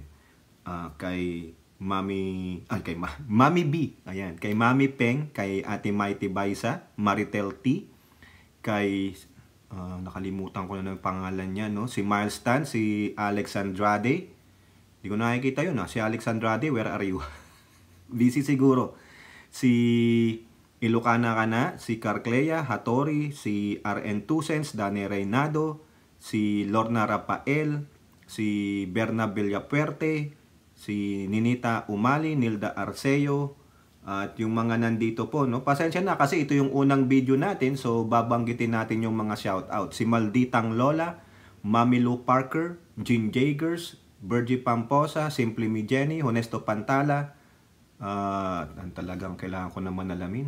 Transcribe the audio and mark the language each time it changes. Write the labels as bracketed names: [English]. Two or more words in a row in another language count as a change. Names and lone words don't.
[Filipino] Kay Mami B, ayan, kay Mami Peng, kay Ate Mighty Baisa, Maritel T, kay nakalimutan ko na ng pangalan niya, no? Si Miles Tan, si Alex Andrade. Hindi ko nakikita yun, si Alex Andrade, [English] where are you? [Filipino] Busy siguro. Si Ilocana Kana, si Carclea Hattori, si RN Tusens, Dani Reynado, si Lorna Rafael, si Berna Villapuerte, si Ninita Umali, Nilda Arceo, at yung mga nandito po, no? Pasensya na kasi ito yung unang video natin, so babanggitin natin yung mga shoutout. Si Malditang Lola, Mami Lou Parker, Jean Jagers, Virgie Pamposa, Simply Me Jenny, Honesto Pantala, talagang kailangan ko naman alamin.